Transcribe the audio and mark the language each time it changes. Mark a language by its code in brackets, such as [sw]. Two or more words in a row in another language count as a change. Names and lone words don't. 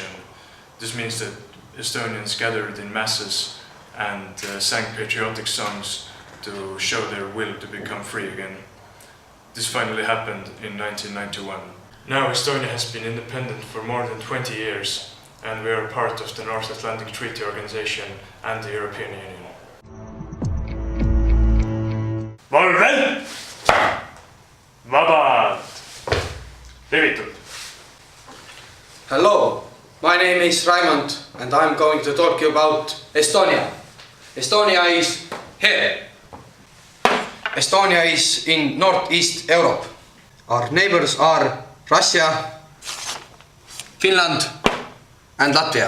[en] This means that Estonians gathered in masses and sang patriotic songs to show their will to become free again. This finally happened in 1991. Now Estonia has been independent for more than 20 years, and we are part of the North Atlantic Treaty Organization and the European Union. [et] Valvel! Vabad! Levitud! [en] Hello, my name is Raimond and I'm going to talk to you about Estonia. Estonia is here. Estonia is in Northeast Europe. Our neighbors are Russia, Finland and Latvia.